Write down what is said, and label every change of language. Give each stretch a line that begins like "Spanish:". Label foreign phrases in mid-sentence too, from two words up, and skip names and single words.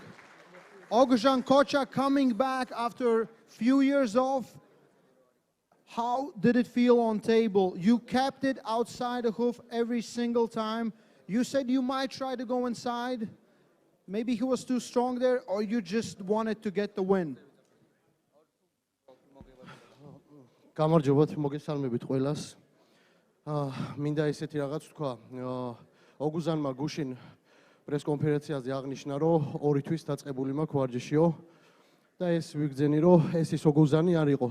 English: Oğuzhan Koçak coming back after few years off. How did it feel on table? You kept it outside the hoof every single time. You said you might try to go inside. Maybe he was too strong there, or you just wanted to get the win.
Georgian: გამარჯობათ, მოგესალმებით ყველას. მინდა ესეთი რაღაც თქვა. ოღუზანმა გუშინ პრეს კონფერენციაზე აღნიშნა, რომ 2 თვის დაწყებული მაქვს ვარჯიშიო და ეს ვიგძენი, რომ ეს ის ოღუზანი არ იყო.